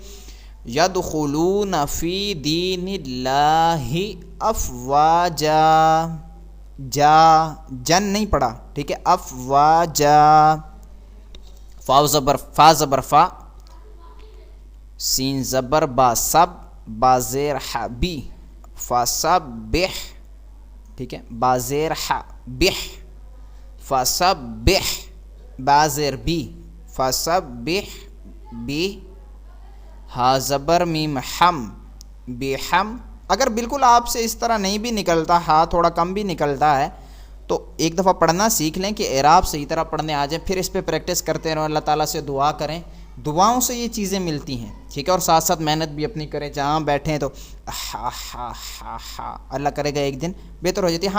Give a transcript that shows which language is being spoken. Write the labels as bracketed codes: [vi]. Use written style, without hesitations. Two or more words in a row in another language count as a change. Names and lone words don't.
[ar] یدخلون فی دین اللہ افواجا، [ur] جا، جن نہیں پڑھا، ٹھیک ہے؟ افواجا، فا زبر فا، سین زبر با سب، با زیر ہا بی، فسبح، ٹھیک ہے، با زیر ہا بہ، فسبح، با زیر بی، فسبح بی، ہا زبر میم ہم، بہم. اگر بالکل آپ سے اس طرح نہیں بھی نکلتا، ہا تھوڑا کم بھی نکلتا ہے، تو ایک دفعہ پڑھنا سیکھ لیں کہ اعراب صحیح طرح پڑھنے آ جائے، پھر اس پہ پریکٹس کرتے رہیں، اللہ تعالیٰ سے دعا کریں، دعاؤں سے یہ چیزیں ملتی ہیں، ٹھیک ہے. اور ساتھ ساتھ محنت بھی اپنی کریں، جہاں بیٹھے ہیں تو ہا ہا ہا ہا, اللہ کرے گا ایک دن بہتر ہو جاتی ہے.